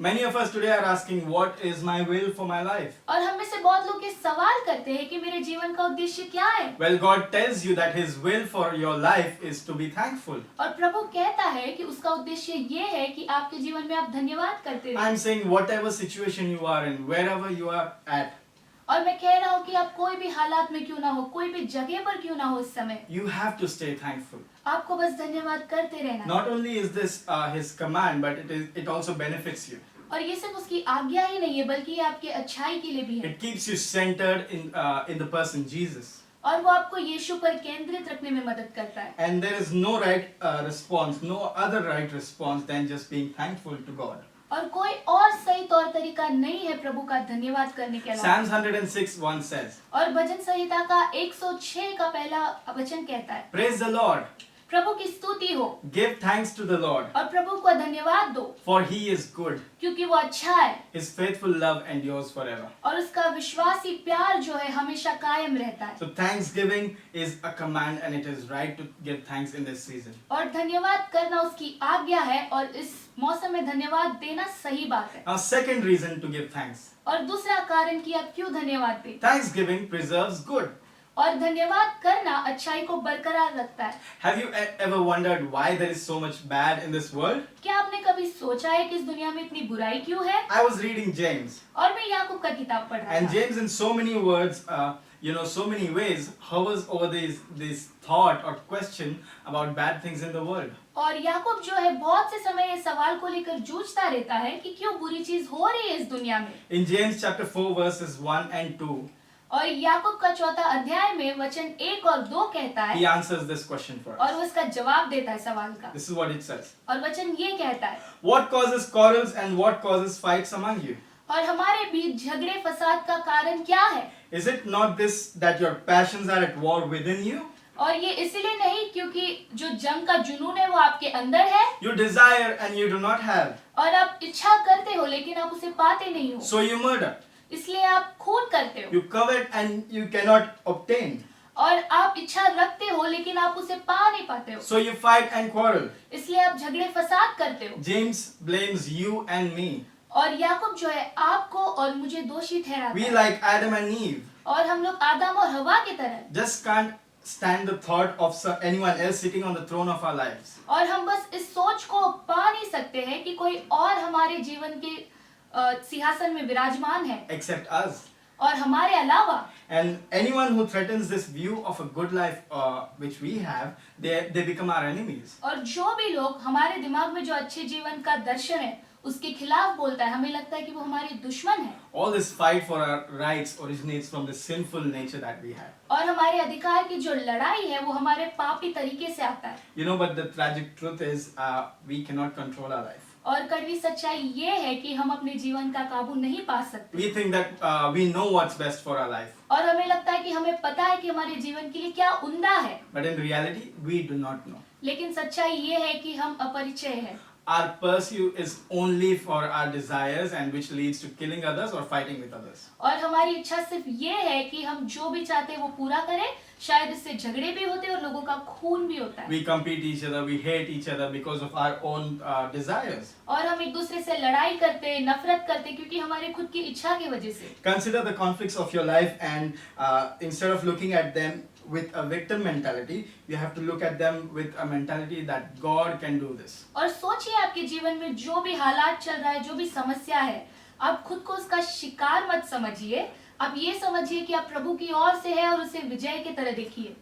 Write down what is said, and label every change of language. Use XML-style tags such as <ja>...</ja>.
<en>Many of us today are asking, what is my will for my life?</en> <hi>और हम में से बहुत लोग ये सवाल करते हैं कि मेरे जीवन का उद्देश्य क्या है।</hi> <en>Well, God tells you that his will for your life is to be thankful.</en> <hi>और प्रभु कहता है कि उसका उद्देश्य ये है कि आपके जीवन में आप धन्यवाद करते रहें।</hi> <en>I'm saying whatever situation you are in, wherever you are at,</en> <hi>और मैं कह रहा हूँ कि आप कोई भी हालात में क्यों ना हो, कोई भी जगह पर क्यों ना हो, इस समय</hi> <en>you have to stay thankful.</en> <hi>आपको बस धन्यवाद करते रहना है।</hi> <en>Not only is this his command, but it also benefits you.</en> <hi>और ये सिर्फ उसकी आज्ञा ही नहीं है, बल्कि ये आपके अच्छाई के लिए भी है।</hi> <en>It keeps you centered in the person Jesus.</en> <hi>और वो आपको यीशु पर केंद्रित रखने में मदद करता है।</hi> <en>And there is no right response, no other right response than just being thankful to God.</en> <hi>और कोई और सही तौर तरीका नहीं है प्रभु का धन्यवाद करने के अलावा।</hi> <en>Psalms 106:1 says,</en> <hi>और भजन संहिता का 106 का पहला वचन कहता है,</hi> <en>Praise the Lord,</en> <hi>प्रभु की स्तुति हो</hi> <en>give thanks to the Lord,</en> <hi>और प्रभु को धन्यवाद दो</hi> <en>for he is good,</en> <hi>क्योंकि वो अच्छा है</hi> <en>his faithful love endures forever.</en> <hi>और उसका विश्वासी प्यार जो है हमेशा कायम रहता है।</hi> <en>So thanksgiving is a command and it is right to give thanks in this season.</en> <hi>और धन्यवाद करना उसकी आज्ञा है और इस मौसम में धन्यवाद देना सही बात है।</hi> <en>Now second reason to give thanks.</en> <hi>और दूसरा कारण कि आप क्यों धन्यवाद दें।</hi> <en>Thanksgiving preserves good.</en> <hi>और धन्यवाद करना अच्छाई को बरकरार रखता है।</hi> <en>Have you ever wondered why there is so much bad in this world?</en> <hi>क्या आपने कभी सोचा है कि इस दुनिया में इतनी बुराई क्यों है?</hi> <en>I was reading James,</en> <hi>और मैं याकूब का किताब पढ़ रहा</hi> <en>and</en> <hi>था।</hi> <en>James in so many words, so many ways hovers over this thought or question about bad things in the world.</en> <hi>और याकूब जो है बहुत से समय इस सवाल को लेकर जूझता रहता है कि क्यों बुरी चीज हो रही है इस दुनिया में।</hi> <en>In James chapter 4 verses 1 and 2,</en> <hi>और याकूब का चौथा अध्याय में वचन 1 और 2 कहता</hi> <en>he</en> <hi>है</hi> <en>answers this question for</en> <hi>और</hi> <en>us.</en> <hi>वो इसका जवाब देता है सवाल का।</hi> <en>This is what it says.</en> <hi>और वचन ये कहता है,</hi> <en>What causes quarrels and what causes fights among you?</en> <hi>और हमारे बीच झगड़े फसाद का कारण क्या है?</hi> <en>Is it not this that your passions are at war within you?</en> <hi>और ये इसलिए नहीं क्योंकि जो जंग का जुनून है वो आपके अंदर है</hi> <en>You desire and you do not have,</en> <hi>और आप इच्छा करते हो लेकिन आप उसे पाते नहीं हो,</hi> <en>so you murder.</en> <hi>इसलिए आप खून करते हो।</hi> <en>You covet and you cannot obtain,</en> <hi>और आप इच्छा रखते हो लेकिन आप उसे पा नहीं पाते हो,</hi> <en>so you fight and quarrel.</en> <hi>इसलिए आप झगड़े फसाद करते हो।</hi> <en>James blames you and me.</en> <hi>और याकूब जो है आपको और मुझे दोषी ठहराता</hi> <en>We</en> <hi>है।</hi> <en>like Adam and Eve</en> <hi>और हम लोग आदम और हवा की तरह,</hi> <en>just can't stand the thought of anyone else sitting on the throne of our lives.</en> <hi>और हम बस इस सोच को पा नहीं सकते हैं कि कोई और हमारे जीवन के सिंहासन में विराजमान है</hi> <en>Except us.</en> <hi>और हमारे अलावा।</hi> <en>And anyone who threatens this view of a good life which we have, they become our enemies.</en> <hi>और जो भी लोग हमारे दिमाग में जो अच्छे जीवन का दर्शन है उसके खिलाफ बोलता है, हमें लगता है कि वो हमारे दुश्मन है।</hi> <en>All this fight for our rights originates from the sinful nature that we have.</en> <hi>और हमारे अधिकार की जो लड़ाई है वो हमारे पापी तरीके से आता है।</hi> <en>You know, but the tragic truth is we cannot control our life.</en> <hi>और कड़वी सच्चाई ये है कि हम अपने जीवन का काबू नहीं पा सकते।</hi> <en>We think that we know what's best for our life.</en> <hi>और हमें लगता है कि हमें पता है कि हमारे जीवन के लिए क्या उम्दा है,</hi> <en>But in reality, we do not know.</en> <hi>लेकिन सच्चाई ये है कि हम अपरिचय हैं।</hi> <en>Our pursuit is only for our desires and which leads to killing others or fighting with others.</en> <hi>और हमारी इच्छा सिर्फ ये है कि हम जो भी चाहते हैं वो पूरा करें, शायद इससे झगड़े भी होते हैं और लोगों का खून भी होता है।</hi> <en>We compete each other, we hate each other because of our own desires.</en> <hi>और हम एक दूसरे से लड़ाई करते हैं, नफरत करते हैं क्योंकि हमारे खुद की इच्छा की वजह से।</hi> <en>Consider the conflicts of your life and instead of looking at them with a victim mentality, you have to look at them with a mentality that God can do this.</en> <hi>और सोचिए आपके जीवन में जो भी हालात चल रहा है, जो भी समस्या है, आप खुद को उसका शिकार मत समझिए। आप ये समझिए कि आप प्रभु की ओर से है और उसे विजय की तरह देखिए।</hi>